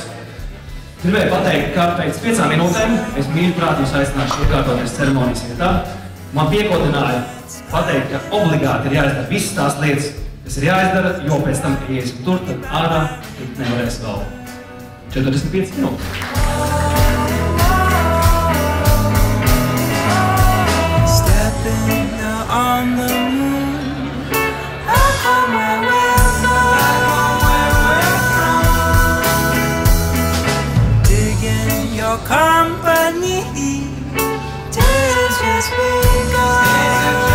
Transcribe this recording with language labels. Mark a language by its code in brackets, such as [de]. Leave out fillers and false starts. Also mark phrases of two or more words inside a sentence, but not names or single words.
[lv] Gribēju pateikt, ka pēc 5 minūtēm es mīļprāt jūs aicināšu iekārtoties ceremonijas vietā. Man piekodināja pateikt, ka obligāti ir jāizdara visas tās lietas, kas ir jāizdara, jo pēc tam, ja iesim tur, tad ārā tik nevarēs vēl 45 minūtes. [en] On the moon, back home where we're from, digging your company, days just begun.